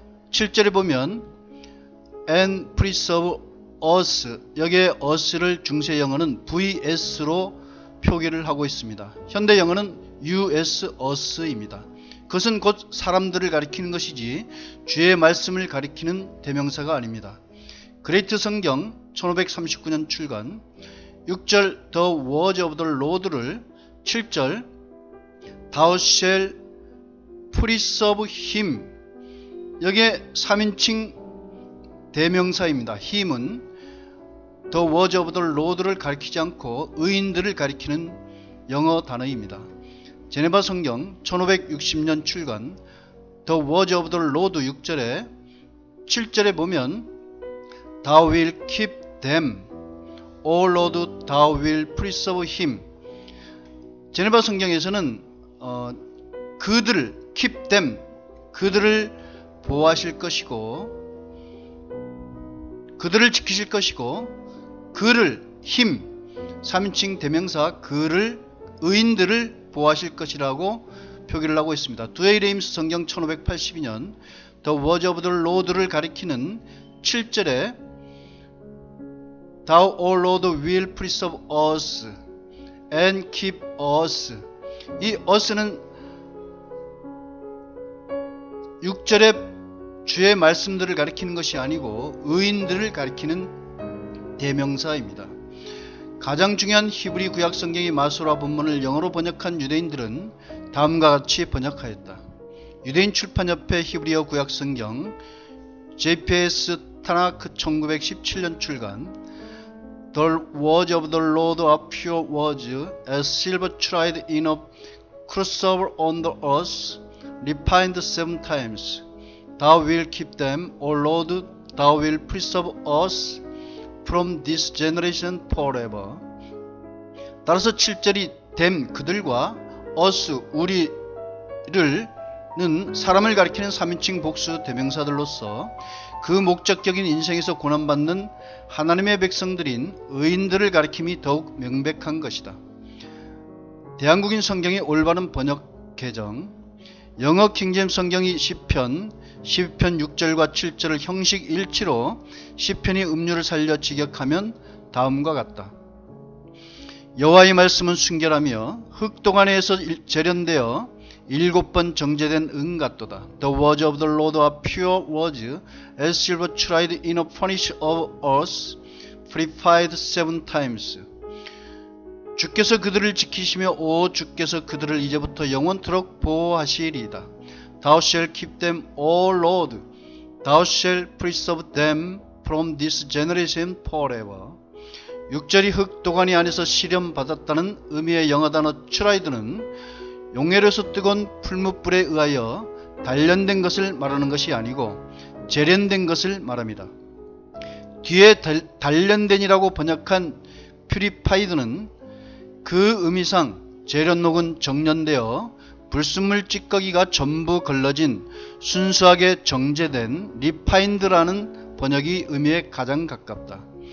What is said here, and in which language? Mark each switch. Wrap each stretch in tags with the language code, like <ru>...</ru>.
<ko>7절에 보면</ko> <en>And preserve us,</en> <ko>여기에 us를 중세 영어는 vs로 표기를 하고 있습니다. 현대 영어는 us, us입니다. 그것은 곧 사람들을 가리키는 것이지 주의 말씀을 가리키는 대명사가 아닙니다. 그레이트 성경 1539년 출간.</ko> <en>6절 The words of the Lord를 7절 Thou shall preserve him,</en> <ko>여기에 3인칭 대명사입니다. 힘은</ko> <en>The words of the Lord</en> <ko>를 가리키지 않고 의인들을 가리키는 영어 단어입니다. 제네바 성경 1560년 출간.</ko> <en>The words of the Lord</en> <ko>6절에 7절에 보면</ko> <en>Thou will keep them, O Lord, Thou will preserve him.</en> <ko>제네바 성경에서는 그들을</ko> <en>keep them,</en> <ko>그들을 보호하실 것이고 그들을 지키실 것이고 그를 힘, 3인칭 대명사 그를 의인들을 보호하실 것이라고 표기를 하고 있습니다. 드웨이 레임스 성경 1582년</ko> <en>The words of the Lord</en> <ko>를 가리키는 7절에</ko> <en>Thou, O Lord, will preserve us and keep us.</en> <ko>이 us는 6절에 주의 말씀들을 가리키는 것이 아니고 의인들을 가리키는 대명사입니다. 가장 중요한 히브리 구약 성경의 마소라 본문을 영어로 번역한 유대인들은 다음과 같이 번역하였다. 유대인 출판협회 히브리어 구약 성경 JPS 타나크 1917년 출간.</ko> <en>The words of the Lord are pure words, as silver tried in a crucible on the earth, refined 7 times. Thou will keep them, O Lord, Thou will preserve us from this generation forever.</en> <ko>따라서 7절이 them, 그들과 us, 우리를 는 사람을 가리키는 3인칭 복수 대명사들로서 그 목적적인 인생에서 고난받는 하나님의 백성들인 의인들을 가리킴이 더욱 명백한 것이다. 대한국인 성경의 올바른 번역 개정. 영어 킹제임스 성경이 시편 6절과 7절을 형식 일치로 시편이 음료를 살려 직역하면 다음과 같다. 여호와의 말씀은 순결하며 흙 동안에서 재련되어 7번 정제된 은 같도다.</ko> <en>The words of the Lord are pure words, as silver tried in a furnace of earth, purified 7 times.</en> <ko>주께서 그들을 지키시며 오 주께서 그들을 이제부터 영원토록 보호하시리이다.</ko> <en>Thou shalt keep them, O Lord, Thou shalt preserve them from this generation forever.</en> <ko>6절이 흙 도가니 안에서 시련받았다는 의미의 영어 단어 tried는 용해로서 뜨거운 풀무불에 의하여 단련된 것을 말하는 것이 아니고 재련된 것을 말합니다. 뒤에 단련된이라고 번역한 purified는 그 의미상 재련녹은 정련되어 불순물 찌꺼기가 전부 걸러진 순수하게 정제된 refined라는 번역이 의미에 가장 가깝다.</ko>